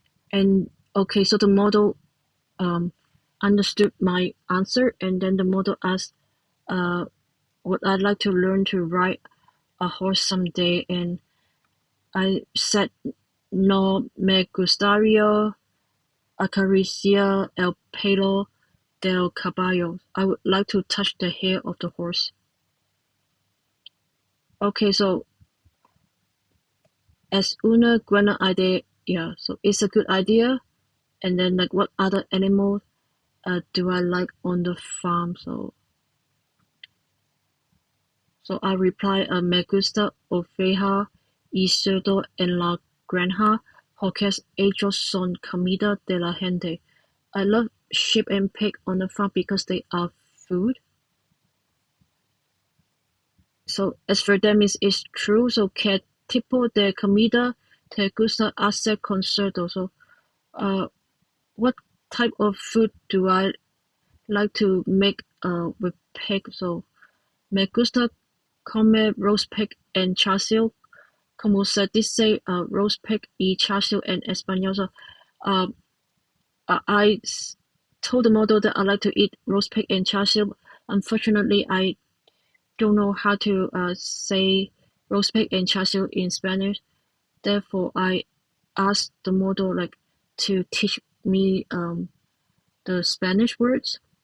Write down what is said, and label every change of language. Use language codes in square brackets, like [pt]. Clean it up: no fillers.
[en] And okay, so the model understood my answer, and then the model asked would I like to learn to ride a horse someday, and I said [es] No me gustaría acariciar el pelo del caballo. [en] I would like to touch the hair of the horse. [es] Okay, so es una buena idea. [en] Yeah, so it's a good idea. And then like what other animal do I like on the farm? So I reply, [es] me gusta oveja y cerdo en la granja porque ellos son comida de la gente. [en] I love sheep and pig on the farm because they are food. So as for them it's true. [es] So ¿qué tipo de comida te gusta hacer con cerdo? [en] So what type of food do I like to make with pig? [es] So me gusta comer [en] roast pig [es] en char siu. Como se dice [en] roast pig [es] y char siu en español. [en] So I told the model that I like to eat roast pig and char siu. Unfortunately, I don't know how to say roast pig and char siu in Spanish. Therefore, I asked the model like to teach me the Spanish words.